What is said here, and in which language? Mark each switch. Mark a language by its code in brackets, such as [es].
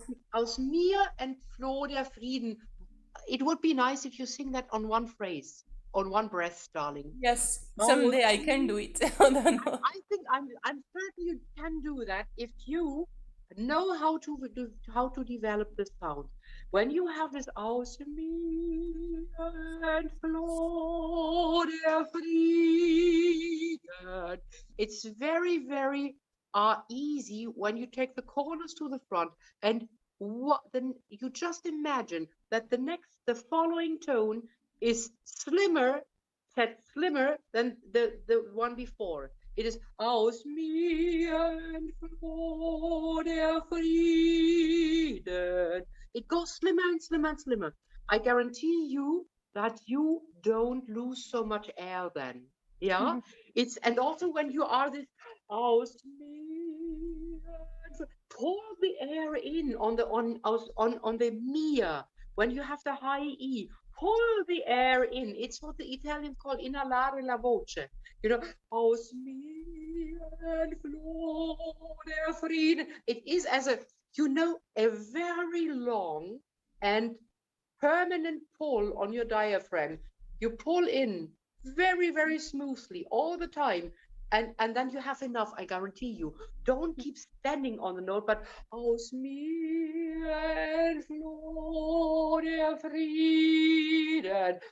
[de] Aus mir entfloh der Frieden. [en] It would be nice if you sing that on one phrase, on one breath, darling. Yes, someday I can do it. I think I'm certain you can do that if you know how to develop the sound. When you have this [de] aus mir entfloh der Frieden, [en] it's very, very easy when you take the corners to the front, and then you just imagine that the following tone is slimmer, set slimmer than the one before. It is [de] aus mir entfloh der Frieden. [en] It goes slimmer and slimmer and slimmer. I guarantee you that you don't lose so much air then. Yeah, it's, and also when you are this aus mir, pull the air in on the on the mir. When you have the high E, pull the air in. It's what the Italians call [it] inhalare la voce. [en] You know, [de] aus mir entfloh der Frieden. [en] It is as a, you know, a very long and permanent pull on your diaphragm. You pull in very, very smoothly all the time. And then you have enough, I guarantee you. Don't keep standing on the note, but [de] aus mir entfloh der Frieden.